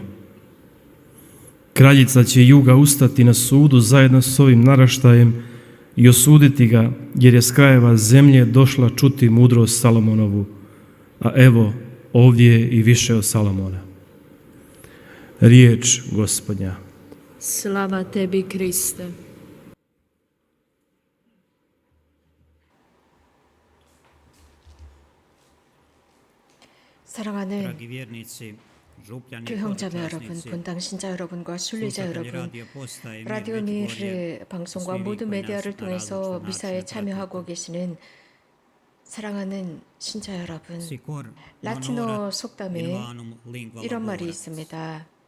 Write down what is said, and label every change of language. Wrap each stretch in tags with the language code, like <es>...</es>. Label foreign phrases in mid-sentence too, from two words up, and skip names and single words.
<hr>Kraljica će juga ustati na sudu zajedno s ovim naraštajem i osuditi ga, jer je s krajeva zemlje došla čuti mudrost Salomonovu, a evo ovdje je i više od Salomona. Riječ Gospodnja. Slava tebi, Kriste.</hr> <ko>사랑하는 교회 형제자 여러분, 본당 신자 여러분과 순례자 여러분, 라디오 미르 방송과 모든 메디아를 통해서 미사에 참여하고 계시는 사랑하는 신자 여러분, 라틴어 속담에 이런 말이 있습니다.</ko>